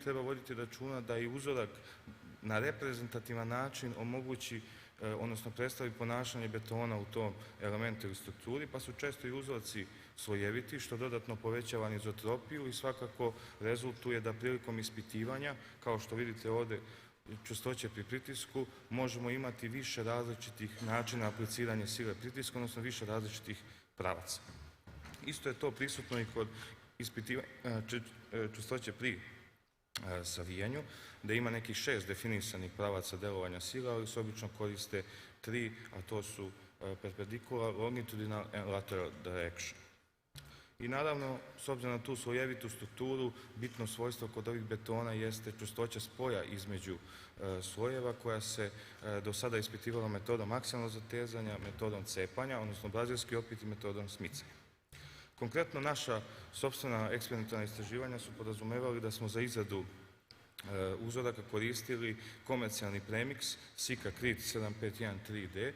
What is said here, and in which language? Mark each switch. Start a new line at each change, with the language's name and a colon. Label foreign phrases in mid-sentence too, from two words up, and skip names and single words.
Serbian: treba voditi računa da i uzorak na reprezentativan način omogući, odnosno predstavi ponašanje betona u tom elementu ili strukturi, pa su često i uzorci slojeviti, što dodatno povećava anizotropiju i svakako rezultuje da prilikom ispitivanja, kao što vidite ovdje, čvrstoće pri pritisku, možemo imati više različitih načina apliciranja sile pritiska, odnosno više različitih pravaca. Isto je to prisutno i kod ispitivanja čvrstoće pri savijanju, da ima nekih 6 definisanih pravaca delovanja sila, ali se obično koriste 3, a to su
English: perpendicular, longitudinal and lateral direction.
Serbian: I naravno, s obzirom na tu slojevitu strukturu, bitno svojstvo kod ovih betona jeste čvrstoća spoja između slojeva koja se do sada ispitivala metodom aksijalnog zatezanja, metodom cepanja, odnosno brazilski opet i metodom smicanja. Konkretno, naša sopstvena eksperimentalna istraživanja su podrazumevali da smo za izradu uzoraka koristili komercijalni premiks Sika Krit 751-3D.